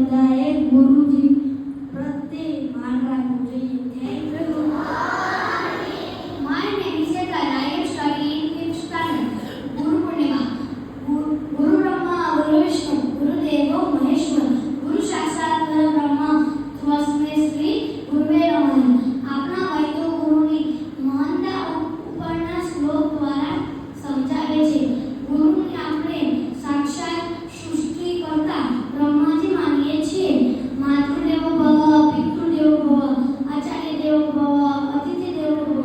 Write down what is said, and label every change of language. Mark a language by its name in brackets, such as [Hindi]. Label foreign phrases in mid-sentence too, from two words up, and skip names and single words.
[Gujarati] બધાએ ગુરુજી પ્રત્યે માન રાખવું જોઈએ. [English] thank you. My name is Ekar. I am studying in fifth standard. Guru Purnima. [Sanskrit] गुरु ब्रह्मा, गुरु विष्णु, गुरु देव, महेश्वर. गुरु साक्षात् ब्रह्मा, स्वस्मै श्री, गुरवे नमः. [Gujarati] આપણા વૈદો ગુરુની મહાનતા ઉપરના શ્લોક દ્વારા સમજાવે છે. ગુરુને આપણે સાક્ષાત સૃષ્ટિકર્તા બ્રહ્માજી માનીએ છીએ. [Sanskrit] માતૃદેવો ભવ, પિતૃદેવો ભવ, આચાર્ય દેવો ભવ, અતિથિ દેવો ભવ.